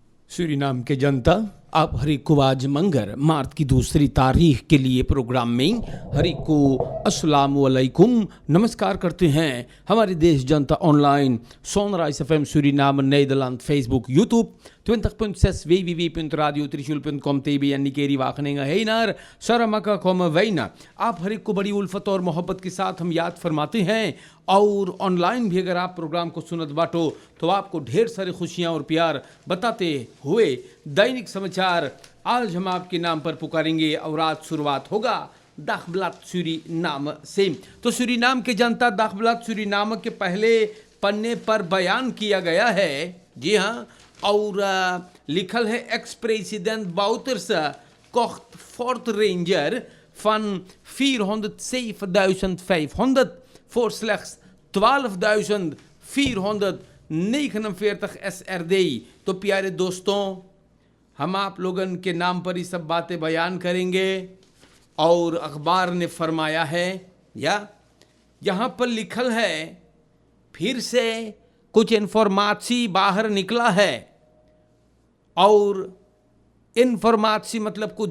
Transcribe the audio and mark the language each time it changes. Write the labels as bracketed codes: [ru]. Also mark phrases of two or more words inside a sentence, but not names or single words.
[hns] सूरीनाम के जनता, आप हरी को आज मंगर मार्च की 2 तारीख के लिए प्रोग्राम में हरी को अस्सलाम वालेकुम नमस्कार करते हैं। हमारे देश जनता ऑनलाइन सनराइज FM Suriname Nederland Facebook YouTube 20.6 www.radiotrishul.com TV en Nikeri Wageningen Heinar Saramaka Komme Weina। आप हर एक को बड़ी उल्फत और मोहब्बत के साथ हम याद फरमाते हैं और ऑनलाइन भी अगर आप प्रोग्राम को सुनत बाटो तो आपको ढेर सारी खुशियां और प्यार बताते हुए दैनिक समाचार आज हम आपके नाम पर पुकारेंगे और आज शुरुआत होगा दाखब्लात सूरीनाम से। तो सूरीनाम के जनता, दाखब्लात सूरीनाम के पहले पन्ने पर बयान किया गया है, जी हाँ, और लिखल है [en] ex president [hns] बाउटर्स [nl] kocht Ford Ranger van 407.500 voor slechts 12.449 SRD। [hns] तो प्यारे दोस्तों, हम आप लोगन के नाम पर ये सब बातें बयान करेंगे और अखबार ने फरमाया है या यहाँ पर लिखल है, फिर से कुछ इन्फॉर्मेशन बाहर निकला है और इन्फॉर्मेशन मतलब कुछ